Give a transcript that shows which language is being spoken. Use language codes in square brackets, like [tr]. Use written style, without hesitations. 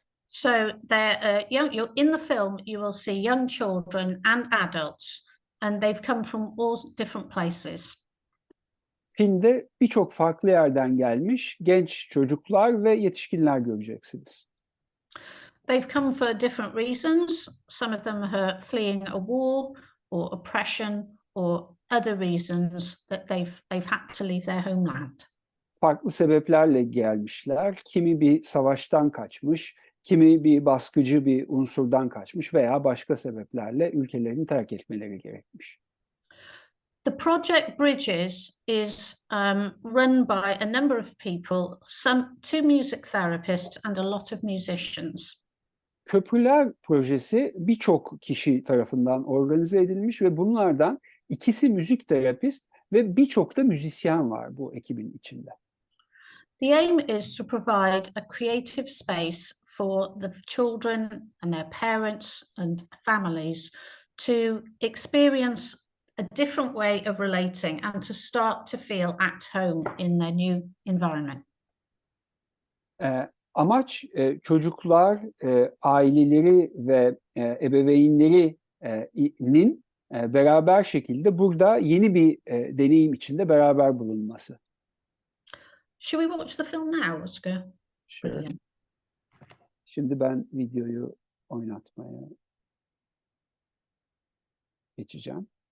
[en] So they're in the film you will see young children and adults, and they've come from all different places. [tr] Filmde birçok farklı yerden gelmiş genç çocuklar ve yetişkinler göreceksiniz. [en] They've come for different reasons. Some of them are fleeing a war or oppression or other reasons that they've had to leave their homeland. [tr] Farklı sebeplerle gelmişler. Kimi bir savaştan kaçmış, kimi bir baskıcı bir unsurdan kaçmış veya başka sebeplerle ülkelerini terk etmeleri gerekmiş. [en] The project Bridges is run by a number of people, two music therapists and a lot of musicians. [tr] Köprüler projesi birçok kişi tarafından organize edilmiş ve bunlardan ikisi müzik terapist ve birçok da müzisyen var bu ekibin içinde. [en] The aim is to provide a creative space for the children and their parents and families to experience a different way of relating and to start to feel at home in their new environment. [tr] Amaç çocuklar, aileleri ve ebeveynlerinin beraber şekilde burada yeni bir deneyim içinde beraber bulunması. [en] Should we watch the film now, Oscar? Sure. [tr] Şimdi ben videoyu oynatmaya geçeceğim.